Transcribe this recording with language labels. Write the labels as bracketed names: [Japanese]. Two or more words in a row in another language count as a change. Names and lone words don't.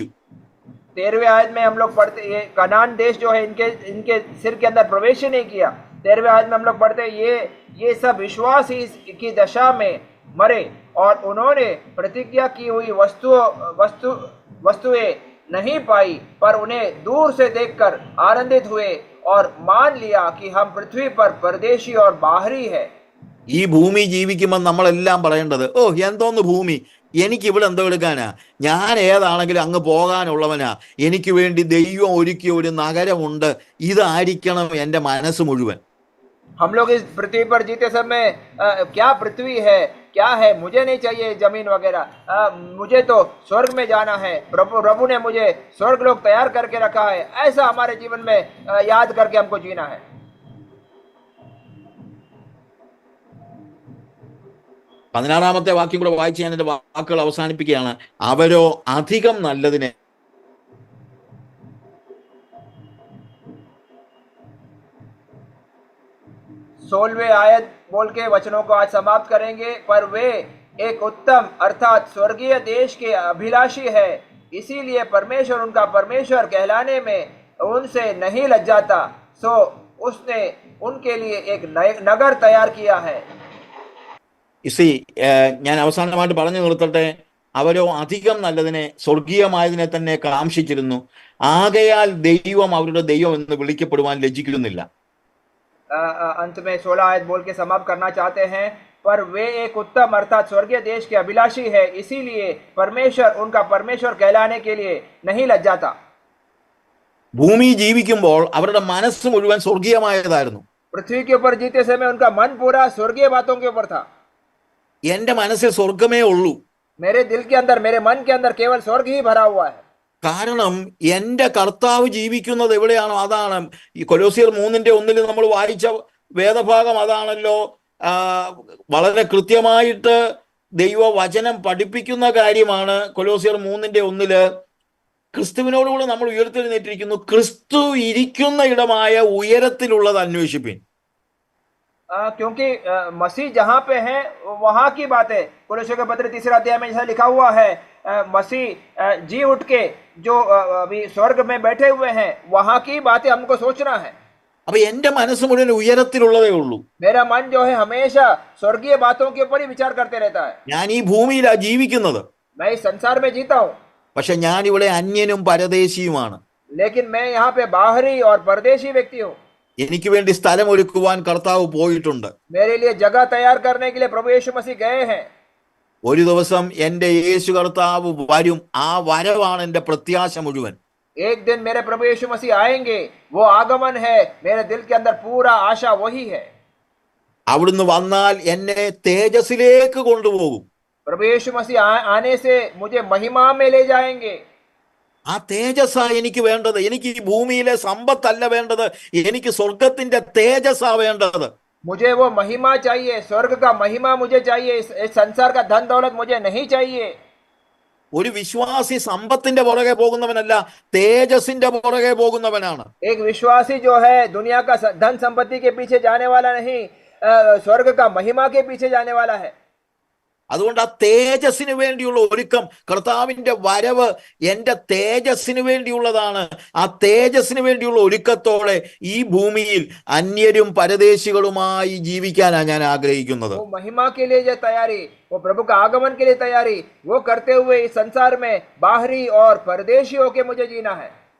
[Hindi] 13वें आयत में हम लोग पढ़ते, ये कनान देश जो है इनके सिर के अंदर प्रवेश ही नहीं किया. 13वें आयत में हम लोग पढ़ते, ये सब विश्वास ही की दशा में मरे और उन्होंने प्रतिज्ञा की हुई वस्तुएं नहीं पाई, पर उन्हें दूर से देखकर आनंदित हुए और मान लिया कि हम पृथ्वी पर परदेशी और बाहरी है. [Malayalam] ഈ ഭൂമി ജീവിക്കുമ്പോൾ നമ്മളെല്ലാം പറയേണ്ടത്, ഓ എന്തോന്ന് ഭൂമി, എനിക്കിവിടെ എന്തോ എടുക്കാനാ, ഞാൻ ഏതാണെങ്കിലും അങ്ങ് പോകാനുള്ളവനാ, എനിക്ക് വേണ്ടി ദൈവം ഒരുക്കിയ ഒരു നഗരമുണ്ട്, ഇതായിരിക്കണം എൻ്റെ മനസ്സ് മുഴുവൻ. [Hindi] हम लोग इस पृथ्वी पर जीते समय क्या पृथ्वी है, क्या है, मुझे नहीं चाहिए जमीन वगैरह, मुझे तो स्वर्ग में जाना है. प्रभु ने मुझे स्वर्ग लोग तैयार करके रखा है. ऐसा हमारे जीवन में याद करके हमको जीना है. [Malayalam] 16-ാമത്തെ വാക്യം കൂടെ വായിച്ച് ഞാൻ എൻ്റെ വാക്കുകൾ അവസാനിപ്പിക്കുകയാണ്. അവരോ അധികം നല്ലതിനെ [Hindi] 16वें आयत बोल के वचनों को आज समाप्त करेंगे। पर वे एक उत्तम अर्थात स्वर्गीय देश के अभिलाषी है, इसीलिए परमेश्वर उनका परमेश्वर कहलाने में उनसे नहीं लज्जाता। सो उसने उनके लिए एक नगर तैयार किया है। [Malayalam] ഞാൻ അവസാനമായിട്ട് പറഞ്ഞു നിർത്തട്ടെ. അവരോ അധികം നല്ലതിനെ, സ്വർഗീയമായതിനെ തന്നെ കാംക്ഷിച്ചിരുന്നു. ആകയാൽ ദൈവം അവരുടെ ദൈവം എന്ന് വിളിക്കപ്പെടുവാൻ ലജ്ജിക്കുന്നില്ല. [Hindi] अंत में 16 आयत बोल के समाप्त करना चाहते हैं। पर वे एक उत्तम अर्थात स्वर्गीय देश के अभिलाषी है, इसीलिए परमेश्वर उनका परमेश्वर कहलाने के लिए नहीं लज्जाता। [Malayalam] ഭൂമി ജീവിക്കുമ്പോൾ അവരുടെ മനസ്സ് മുഴുവൻ സ്വർഗീയമായതായിരുന്നു. [Hindi] पृथ्वी के ऊपर जीते समय उनका मन पूरा स्वर्गीय बातों के ऊपर था। [Malayalam] എൻ്റെ മനസ്സിൽ സ്വർഗമേ ഉള്ളൂ. [Hindi] मेरे दिल के अंदर, मेरे मन के अंदर केवल स्वर्ग ही भरा हुआ है। [Malayalam] കാരണം എൻ്റെ കർത്താവ് ജീവിക്കുന്നത് എവിടെയാണോ അതാണ്. ഈ കൊലോസ്യർ 3:1 നമ്മൾ വായിച്ച വേദഭാഗം അതാണല്ലോ. വളരെ കൃത്യമായിട്ട് ദൈവവചനം പഠിപ്പിക്കുന്ന കാര്യമാണ്. കൊലോസ്യർ 3:1 ക്രിസ്തുവിനോടുകൂടെ നമ്മൾ ഉയർത്തെഴുന്നേറ്റിരിക്കുന്നു, ക്രിസ്തു ഇരിക്കുന്ന ഇടമായ ഉയരത്തിലുള്ളത് അന്വേഷിപ്പിൻ. [Hindi] क्योंकि मसीह जहाँ पे है वहाँ की बात है। कोलोस्यों के पत्र 3 अध्याय में जैसा लिखा हुआ है, मसीह जी उठ के जो अभी स्वर्ग में बैठे हुए हैं वहाँ की बातें हमको सोचना है। [Malayalam] അപ്പൊ എൻ്റെ മനസ്സ് മുഴുവൻ ഉയരത്തിലുള്ളതേ ഉള്ളൂ. [Hindi] मेरा मन जो है हमेशा स्वर्गीय बातों के ऊपर ही विचार करते रहता है। [Malayalam] ഞാൻ ഈ ഭൂമിയിലാ ജീവിക്കുന്നത്, [Hindi] मैं इस संसार में जीता हूँ, [Malayalam] പക്ഷെ ഞാൻ ഇവിടെ അന്യനും പരദേശിയുമാണ്. [Hindi] लेकिन मैं यहाँ पे बाहरी और परदेशी व्यक्ति हूँ। [Malayalam] എനിക്ക് വേണ്ടി സ്ഥലം ഒരുക്കുവാൻ കർത്താവ് പോയിട്ടുണ്ട്. [Hindi] मेरे लिए जगह तैयार करने के लिए प्रभु यीशु मसीह गए हैं। [Malayalam] ഒരു ദിവസം എൻ്റെ യേശു കർത്താവ് വരും. ആ വരവാണ് എൻ്റെ പ്രത്യാശ മുഴുവൻ. [Hindi] एक दिन मेरे प्रभु यीशु मसीह आएंगे, वो आगमन है। मेरे दिल के अंदर पूरा आशा वही है। [Malayalam] അവിടുന്ന് വന്നാൽ എന്നെ തേജസ്സിലേക്ക് കൊണ്ടുപോകും. [Hindi] प्रभु यीशु मसीह आने से मुझे महिमा में ले जाएंगे। [Malayalam] ആ തേജസ്സാ എനിക്ക് വേണ്ടത്. എനിക്ക് ഈ ഭൂമിയിലെ സമ്പത്തല്ല വേണ്ടത്, എനിക്ക് സ്വർഗത്തിന്റെ തേജസ്സാ വേണ്ടത്. [Hindi] मुझे वो महिमा चाहिए, स्वर्ग का महिमा मुझे चाहिए। इस संसार का धन दौलत मुझे नहीं चाहिए। [Malayalam] ഒരു വിശ്വാസി സമ്പത്തിന്റെ പുറകെ പോകുന്നവനല്ല, തേജസ്സിന്റെ പുറകെ പോകുന്നവനാണ്. [Hindi] एक विश्वासी जो है दुनिया का धन संपत्ति के पीछे जाने वाला नहीं, स्वर्ग का महिमा के पीछे जाने वाला है। [Malayalam] അതുകൊണ്ട് ആ തേജസ്സിന് വേണ്ടിയുള്ള ഒരുക്കം, കർത്താവിന്റെ വരവ് എൻ്റെ തേജസ്സിന് വേണ്ടിയുള്ളതാണ്. ആ തേജസ്സിന് വേണ്ടിയുള്ള ഒരുക്കത്തോടെ ഈ ഭൂമിയിൽ അന്യരും പരദേശികളുമായി ജീവിക്കാനാണ് ഞാൻ ആഗ്രഹിക്കുന്നത്. [Hindi] वो महिमा के लिए जो तैयारी, वो प्रभु का आगमन के लिए तैयारी, वो करते हुए इस संसार में बाहरी और परदेशी होके मुझे जीना है।